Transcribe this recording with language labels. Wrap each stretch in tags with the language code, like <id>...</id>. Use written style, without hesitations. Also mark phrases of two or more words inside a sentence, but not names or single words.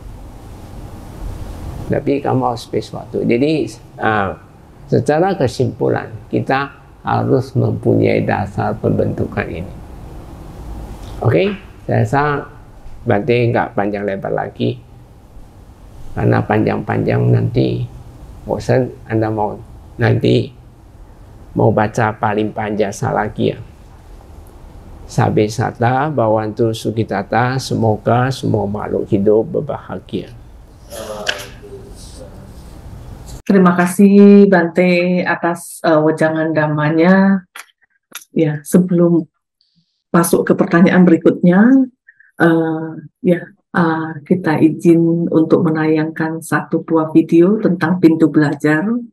<id>Tapi kamu harus space waktu. Jadi secara kesimpulan, kita harus mempunyai dasar pembentukan ini. Oke? Saya rasa Bante nggak panjang lebar lagi, karena panjang-panjang nanti bosan. Anda mau baca paling panjang lagi ya.</id> <pi>Sabe sata bawantu sukitata,</pi> <id>semoga semua makhluk hidup berbahagia. Terima kasih Bante atas wejangan dhammanya. Ya, sebelum masuk ke pertanyaan berikutnya, kita izin untuk menayangkan satu buah video tentang pintu belajar.</id>